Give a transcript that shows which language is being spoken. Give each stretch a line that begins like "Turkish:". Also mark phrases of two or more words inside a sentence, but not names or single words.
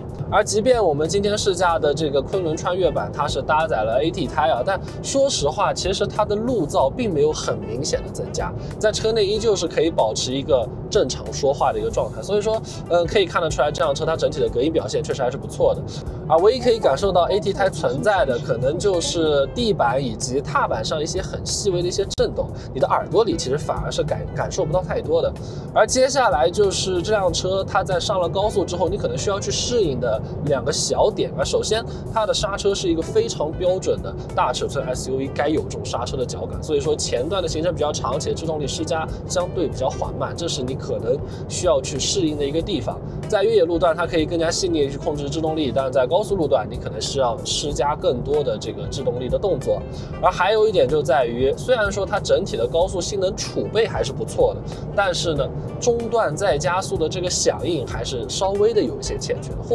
Chinese: 而即便我們今天試駕的這個昆侖穿越版，它是搭載了 AT 胎啊，但說實話，其實它的路噪並沒有很明顯的增加，在車內依舊是可以保持一個正常說話的一個狀態。所以說，可以看得出來，這輛車它整體的隔音表現確實還是不錯的。而唯一可以感受到 AT 胎存在的，可能就是地板以及踏板上一些很細微的一些震動，你的耳朵裡其實反而是感受不到太多的。而接下來就是這輛車它在上了高速之後，你可能需要去適應的兩個小點。而首先，它的剎車是一個非常標準的大尺寸 SUV 該有這種剎車的腳感，所以說前段的行程比較長，且制動力施加相對比較緩慢，這是你可能需要去適應的一個地方。在越野路段，它可以更加細膩的去控制制動力，但是在高速路段，你可能是要施加更多的這個制動力的動作。而還有一點就在於，雖然說它整體的高速性能儲備還是不錯的，但是呢，中段再加速的這個響應還是稍微的有一些欠缺的。